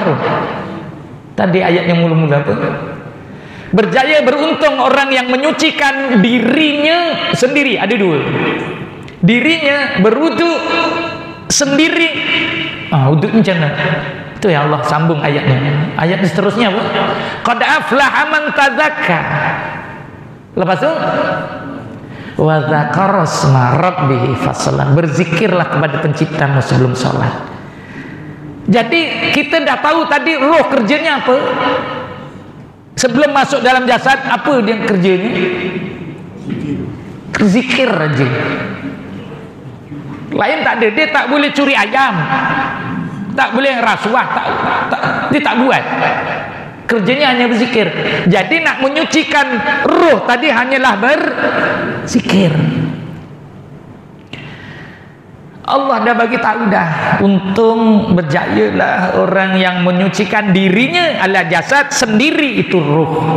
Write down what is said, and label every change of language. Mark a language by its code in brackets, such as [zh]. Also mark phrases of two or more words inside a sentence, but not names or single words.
[ms] Tadi ayat yang mula-mula apa? Berjaya beruntung orang yang menyucikan dirinya sendiri. Ada 2. Dirinya berwuduk sendiri. Wuduk macam mana? Itu [ar] يا الله [ms] sambung ayatnya. Ayat seterusnya apa? [ar] قد أفلح من تزكى. [ms] Lepas tu [ar] وذكر اسم ربه فصلى. [ms] Berzikirlah kepada penciptamu sebelum sholat. Jadi kita dah tahu tadi roh kerjanya apa? Sebelum masuk dalam jasad, apa dia kerjanya? Zikir aja. Lain tak ada. Dia tak boleh curi ayam, tak boleh rasuah, dia tak buat. Kerjanya hanya berzikir. Jadi nak menyucikan roh tadi hanyalah berzikir. Allah dah bagi tahu dah, untung berjayalah orang yang menyucikan dirinya adalah jasad, sendiri itu roh.